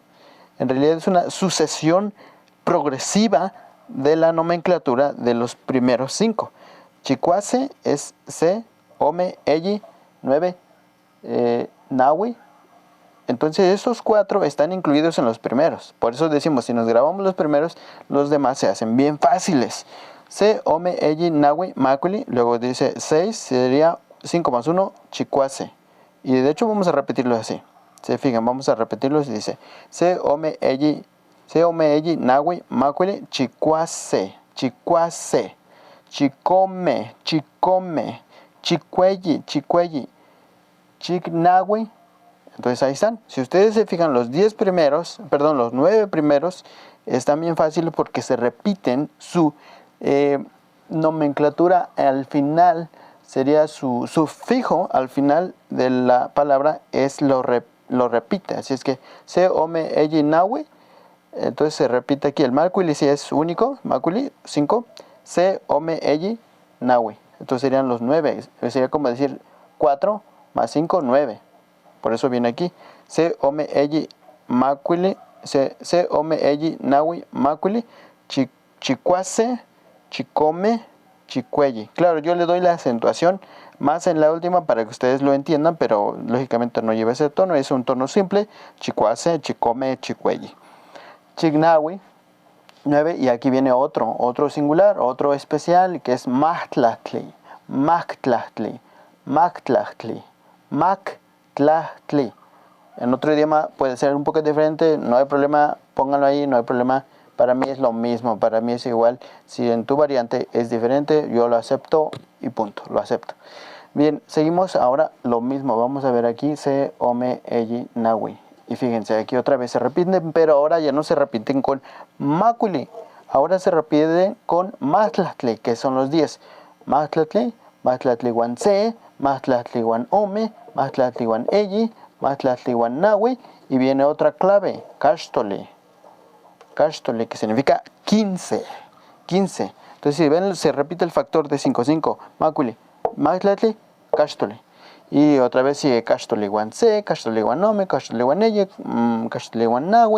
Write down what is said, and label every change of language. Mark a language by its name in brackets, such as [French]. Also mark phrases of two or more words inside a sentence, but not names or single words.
[Spanish] En realidad es una sucesión progresiva de la nomenclatura de los primeros 5. [Nahuatl languages] Chicuase es se, ome, elli, 9, nahui. [Spanish] Entonces esos 4 están incluidos en los primeros. Por eso decimos, si nos grabamos los primeros, los demás se hacen bien fáciles. Se, [Nahuatl languages] ome, elli, nahui, macuili. [Spanish] Luego dice 6, sería 5 más 1, chicuase. Y de hecho vamos a repetirlo así. Se fijan, vamos a repetirlo y dice se, [Nahuatl languages] ome, elli, nahui, macuili, chicuase, chicuase. Chicome, chicome, chicuelli, chicuelli, chicnahui. [Spanish] Entonces ahí están. Si ustedes se fijan, los 9 primeros están bien fáciles porque se repiten su nomenclatura al final. Sería su sufijo al final de la palabra lo repite. Así es que [Nahuatl languages] se, ome, elli, nahui. [Spanish] Entonces se repite aquí el macuili, si es único, macuili, 5. [Nahuatl languages] Se, ome, elli, nahui. [Spanish] Entonces serían los 9. Sería como decir 4 más 5, 9. Por eso viene aquí. Se, [Nahuatl languages] ome, elli, macuili. Se, ome, elli, nahui, macuili. Chicuase, chicome, chicuelli. [Spanish] Claro, yo le doy la acentuación más en la última para que ustedes lo entiendan, pero lógicamente no lleva ese tono. Es un tono simple. [Nahuatl languages] Chicuase, chicome, chicuelli. Chignahui. 9, [Spanish] y aquí viene otro singular, otro especial, que es [Nahuatl languages] mahtlahtli, mahtlahtli, mahtlahtli, mahtlahtli. [Spanish] En otro idioma puede ser un poco diferente, no hay problema, pónganlo ahí, no hay problema. Para mí es lo mismo, para mí es igual. Si en tu variante es diferente, yo lo acepto y punto, lo acepto. Bien, seguimos ahora lo mismo, vamos a ver aquí, [Nahuatl languages] se, ome, elli, nahui. [Spanish] Y fíjense, aquí otra vez se repiten, pero ahora ya no se repiten con macuili. Ahora se repiten con mahtlahtli, que son los 10. [Nahuatl languages] Mahtlahtli, mahtlahtli wan se, mahtlahtli wan ome, mahtlahtli wan elli, mahtlahtli wan nahui. [Spanish] Y viene otra clave, caxtoli. Caxtoli, que significa 15. 15. Entonces, si ven, se repite el factor de 5. 5, [Nahuatl languages] macuili, mahtlahtli, caxtoli. [Spanish] Y otra vez sigue [Nahuatl languages] Cachtoliwan Se, Cachtoliwan Ome, Cachtoliwan Eye, Cachtoliwan Nahui.